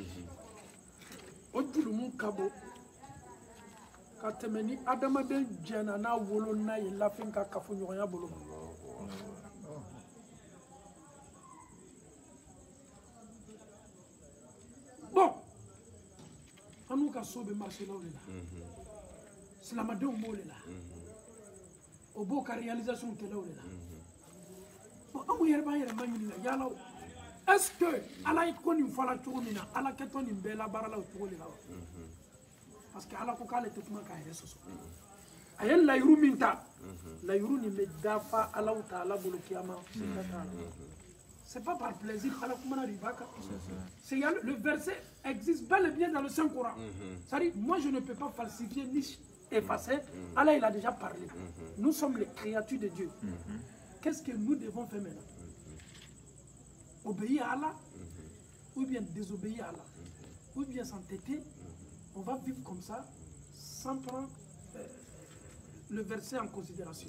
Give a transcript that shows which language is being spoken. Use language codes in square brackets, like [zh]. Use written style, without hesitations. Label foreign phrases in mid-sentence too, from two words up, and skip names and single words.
[bm] o julumu ka bon ka tɛmɛ ni adamaden jɛnna n'a wolo n'a ye lafin ka kafoɲɔgɔnya bolo ma bon an n'u ka so bɛ marché-law de la silamadenw b'o de la o b'o ka réalisation kɛlaw de la bon an yɛrɛ b'an yɛrɛ ma ɲininka yala [fr] est ce que [bm] ala ye ko nin fɔla cogo min na ala kɛtɔ nin bɛɛ labaarala o cogo de la wa parce que ala ko k'ale tɛ kuma k'a yɛrɛ sɔsɔ a ye layiru min ta layiru nin bɛ dafa alaw taala bolo kiyama [fr] c'est pas par plaisir [bm] ala kumana riba kan [fr] c'est le verset existe bel et bien dans le Saint Coran c'est-à-dire moi je ne peux pas falsifier ni effacer Allah il a déjà parlé nous sommes les créatures de Dieu qu'est-ce que nous devons faire maintenant obéir à Allah ou bien désobéir à Allah ou bien s'entêter on va vivre comme ça sans prendre le verset en considération.